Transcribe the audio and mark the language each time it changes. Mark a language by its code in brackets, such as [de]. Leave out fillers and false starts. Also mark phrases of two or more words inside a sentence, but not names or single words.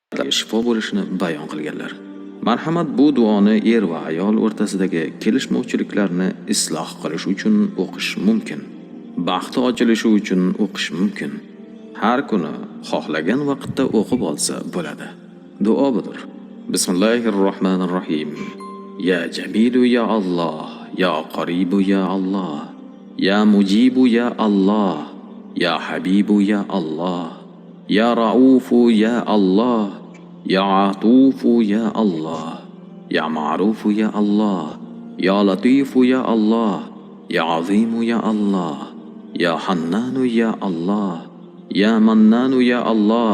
[uz] shifo bo'lishini bayon qilganlar. Marhamat bu duoni er va ayol o'rtasidagi kelishmovchiliklarni isloh qilish uchun o'qish mumkin. Baxti ochilishi uchun o'qish mumkin. Har kuni xohlagan vaqtda o'qib olsa bo'ladi. Duo budur. [ar] بسم الله الرحمن الرحيم. يا جميل يا الله يا قريب يا الله يا مجيب يا الله يا حبيب يا الله يا رؤوف يا الله يا عطوف يا الله يا معروف يا الله يا لطيف يا الله يا عظيم يا الله يا حنان يا الله يا منان يا الله,